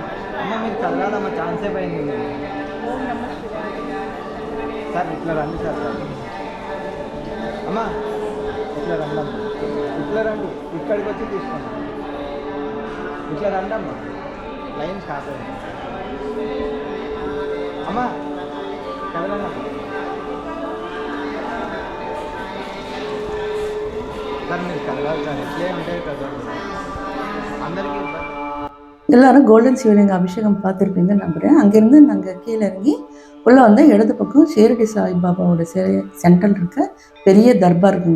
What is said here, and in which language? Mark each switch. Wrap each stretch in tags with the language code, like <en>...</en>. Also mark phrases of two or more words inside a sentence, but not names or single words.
<te>అమ్మ మీరు కదలాలమ్మ, ఛాన్సే పోయింది సార్. ఇట్లా రండి సార్. అమ్మ ఇట్లా రండి అమ్మ, ఇట్లా రండి, ఇక్కడికి వచ్చి తీసుకోండి. ఇట్లా రండి అమ్మ,</te> <en>line start</en> <te>అయింది. అమ్మ కదలండి అమ్మ.</te> <ta>எல்லாரும் கோல்டன் சிவலிங்க அபிஷேகம் பார்த்துருப்பீங்கன்னு நம்புகிறேன். அங்கேருந்து நாங்கள் கீழே இறங்கி உள்ளே வந்து இடது பக்கம் ஷீரடி சாய்பாபாவோட சென்ட்ரல் இருக்க பெரிய தர்பார் இருக்குங்க.</ta>